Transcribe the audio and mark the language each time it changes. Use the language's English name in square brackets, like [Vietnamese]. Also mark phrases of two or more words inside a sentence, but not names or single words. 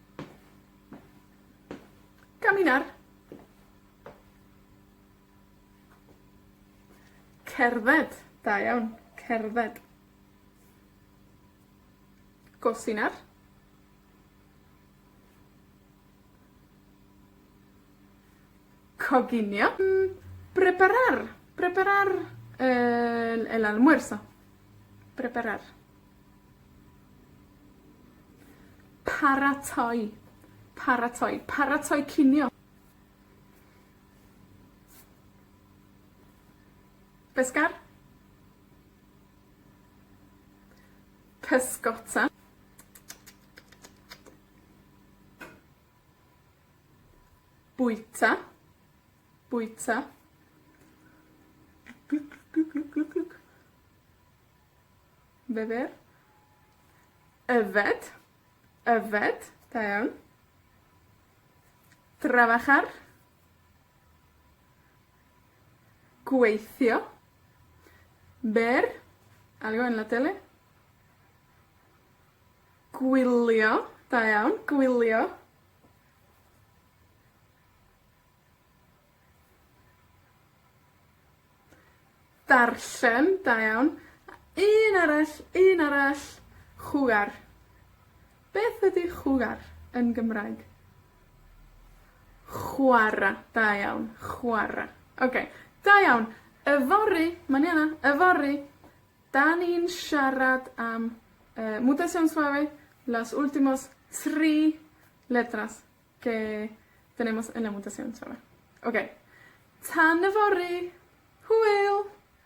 [Welsh] Caminar. Cerdded. Da iawn. Cerdded. [Spanish] Cocinar. Coginio. Preparar. Preparar el almuerzo. Preparar. [Welsh] Paratoi. Paratoi. Paratoi cinio. Pescar. Pysgota. Bwyta. Bwyta. Beber. Yfed. Yfed. Da iawn. [Spanish] Trabajar. Gweithio. Ver. Algo en la tele. [Welsh] Gwylio. Da iawn. Gwylio. Darllen. Da iawn. Un arall. Un arall. Jugar. Beth ydi jugar yn Gymraeg? Chwara. Da iawn. Chwara. Oce. Da iawn. Yfory. [Spanish] Maniana. [Welsh] Yfory. Da ni'n siarad am [Spanish] mutación suave, las últimos 3 letras que tenemos en la mutación suave. Ok. [Welsh] Tan yfory. Hwyl!